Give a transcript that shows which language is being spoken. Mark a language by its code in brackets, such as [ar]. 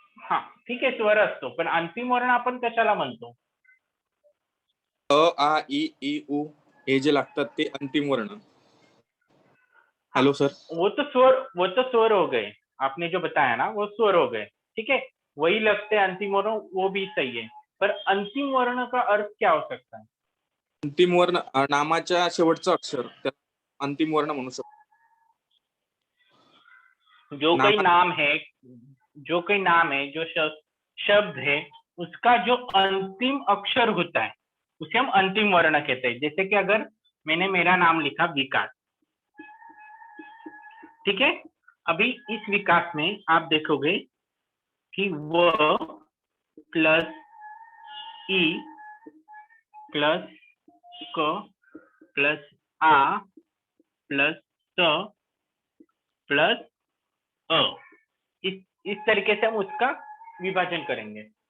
[mr] हा, ठीक आहे, स्वर असतो, पण अंतिम वर्ण आपण कशाला म्हणतो? अ आ इ ई उ हे जे लागतात ते अंतिम वर्ण. [en] Hello sir. [hi] वो तो स्वर हो गए, आपने जो बताया ना वो स्वर हो गए, ठीक है, वही लगते हैं अंतिम वर्ण, वो भी सही है. पर अंतिम वर्ण का अर्थ क्या हो सकता है? [mr] अंतिम वर्ण नामाच्या शेवटचं अक्षर त्याला अंतिम वर्ण म्हणू शकतो. [hi] जो कोई नाम है, जो कोई नाम है, जो शब्द है, उसका जो अंतिम अक्षर होता है उसे हम अंतिम वर्ण कहते हैं. जैसे कि अगर मैंने मेरा नाम लिखा विकास, ठीक है, अभी इस विकास में आप देखोगे कि व प्लस ई प्लस क प्लस आ प्लस स प्लस अ, इस तरीके से हम उसका विभाजन करेंगे.